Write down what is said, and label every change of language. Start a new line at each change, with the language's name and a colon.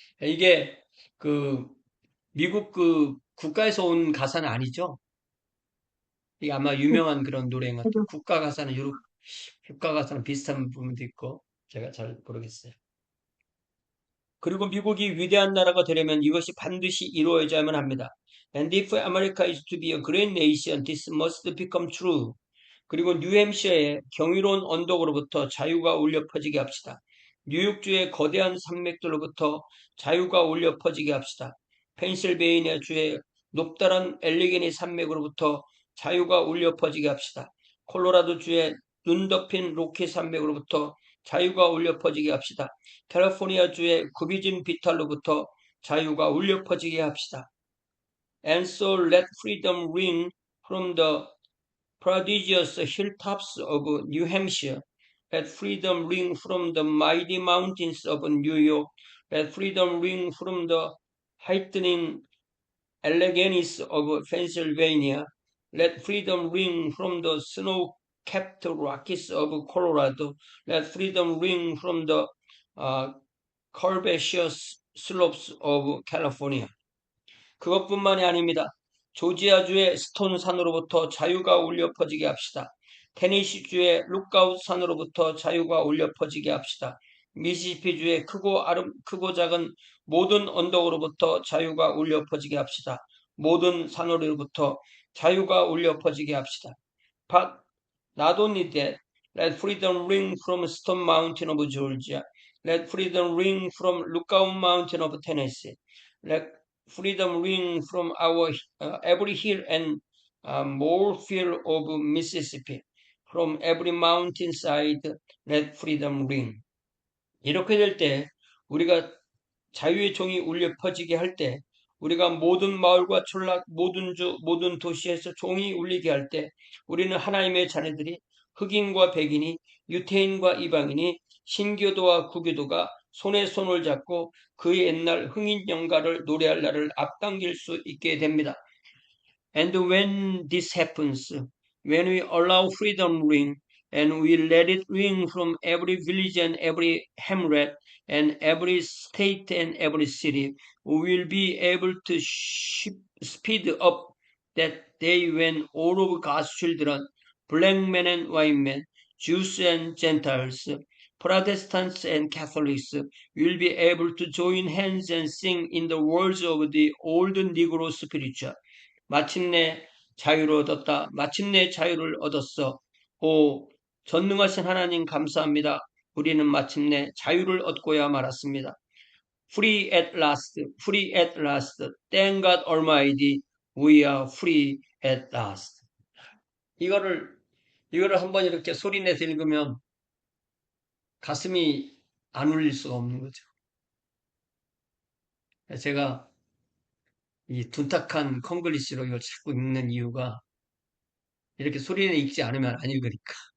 Korean: 이게 그 미국 그 국가에서 온 가사는 아니죠? 이게 아마 유명한 그런 노래인 것 같아요. 국가 가사는 국가 가사는 비슷한 부분도 있고 제가 잘 모르겠어요. 그리고 미국이 위대한 나라가 되려면 이것이 반드시 이루어져야만 합니다.
English: And if America is to be a great nation, this must become true.
Korean: 그리고 뉴햄시어의 경이로운 언덕으로부터 자유가 울려 퍼지게 합시다. 뉴욕주의 거대한 산맥들로부터 자유가 울려 퍼지게 합시다. 펜실베이니아주의 높다란 엘리게니 산맥으로부터 자유가 울려 퍼지게 합시다. 콜로라도주의 눈 덮인 로키 산맥으로부터 자유가 울려 퍼지게 합시다. 캘리포니아주의 굽이진 비탈로부터 자유가 울려 퍼지게 합시다.
English: And so let freedom ring from the prodigious hilltops of New Hampshire. Let freedom ring from the mighty mountains of New York. Let freedom ring from the heightening Alleghenies of Pennsylvania. Let freedom ring from the snow-capped Rockies of Colorado. Let freedom ring from the uh, curvaceous slopes of California.
Korean: 그것뿐만이 아닙니다. 조지아주의 스톤 산으로부터 자유가 울려 퍼지게 합시다. 테네시주의 룩아웃 산으로부터 자유가 울려 퍼지게 합시다. 미시시피주의 크고 작은 모든 언덕으로부터 자유가 울려 퍼지게 합시다. 모든 산으로부터 자유가 울려 퍼지게 합시다.
English: But not only that, let freedom ring from Stone Mountain of Georgia. Let freedom ring from Lookout Mountain of Tennessee. Let freedom ring from our every hill and molehill of Mississippi. From every mountainside, let freedom ring.
Korean: 이렇게 될 때 우리가 자유의 종이 울려 퍼지게 할 때, 우리가 모든 마을과 촌락, 모든 도시에서 종이 울리게 할 때, 우리는 하나님의 자녀들이 흑인과 백인이, 유태인과 이방인이, 신교도와 구교도가 손에 손을 잡고 그 옛날 흥인 연가를 노래할 날을 앞당길 수 있게 됩니다.
English: And when this happens, when we allow freedom ring, and we let it ring from every village and every hamlet, and every state and every city, we will be able to speed up that day when all of God's children, black men and white men, Jews and Gentiles, Protestants and Catholics, will be able to join hands and sing in the words of the old Negro spiritual.
Korean: 마침내 자유를 얻었다. 마침내 자유를 얻었어. 오, 전능하신 하나님 감사합니다. 우리는 마침내 자유를 얻고야 말았습니다.
English: Free at last, free at last. Thank God Almighty, we are free at last.
Korean: 이거를 한번 이렇게 소리내서 읽으면 가슴이 안 울릴 수가 없는 거죠. 제가 이 둔탁한 콩글리시로 이걸 자꾸 읽는 이유가 이렇게 소리내 읽지 않으면 안 읽으니까.